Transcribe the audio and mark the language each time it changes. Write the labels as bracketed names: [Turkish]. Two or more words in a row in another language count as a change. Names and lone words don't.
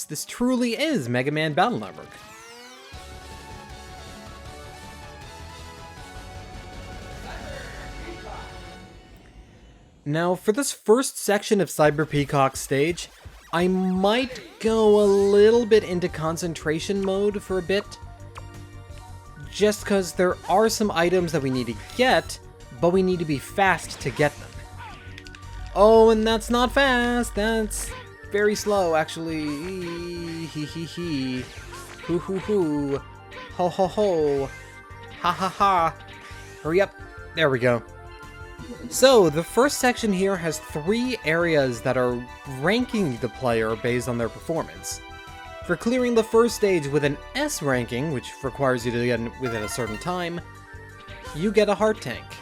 [English] This truly is Mega Man Battle Network. Now, for this first section of Cyber Peacock's stage, I might go a little bit into concentration mode for a bit. Just because there are some items that we need to get, but we need to be fast to get them. Oh, and that's not fast, that's very slow, actually. Hee hee hee. Hoo hoo hoo. Ho ho ho. Ha ha ha. Hurry up. There we go. So, the first section here has 3 areas that are ranking the player based on their performance. For clearing the first stage with an S ranking, which requires you to get in within a certain time, you get a heart tank.